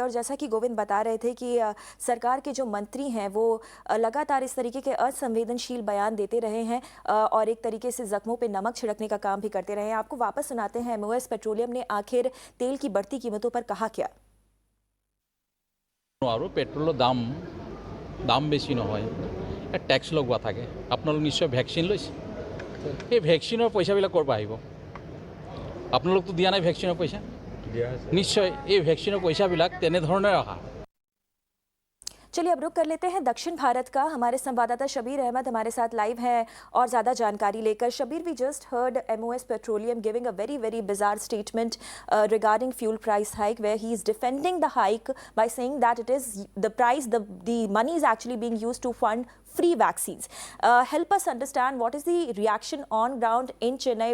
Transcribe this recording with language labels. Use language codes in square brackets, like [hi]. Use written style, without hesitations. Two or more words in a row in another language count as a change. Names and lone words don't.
[hi] और जैसा कि गोविंद बता रहे थे कि सरकार के जो मंत्री हैं वो लगातार इस तरीके के असंवेदनशील बयान देते रहे हैं और एक तरीके से जख्मों पे नमक छिड़कने का काम भी करते रहे हैं। आपको वापस सुनाते हैं MOS पेट्रोलियम ने आखिर तेल की बढ़ती कीमतों पर कहा क्या। [as] আৰু পেট্ৰ'ল দাম বেছি নহয় টেক্স লগোৱা থাকে আপোনালোক নিশ্চয় ভেকচিন লৈছে এই ভ্যাকসিনৰ পইচাবিলাক ক'ৰ পৰা আহিব আপোনালোকতো দিয়া নাই ভ্যাকসিনৰ পইচা নিশ্চয় এই ভ্যাকসিনৰ পইচাবিলাক তেনেধৰণে অহা। [hi] चलिए अब रुक कर लेते हैं दक्षिण भारत का। हमारे संवाददाता शबीर अहमद हमारे साथ लाइव हैं और ज़्यादा जानकारी लेकर। शबीर, [en] We just heard MOS Petroleum giving a very bizarre statement regarding fuel price hike, where he is defending the hike by saying that it is the price, the money is actually being used to fund free vaccines. Help us understand what is the reaction on ground in Chennai.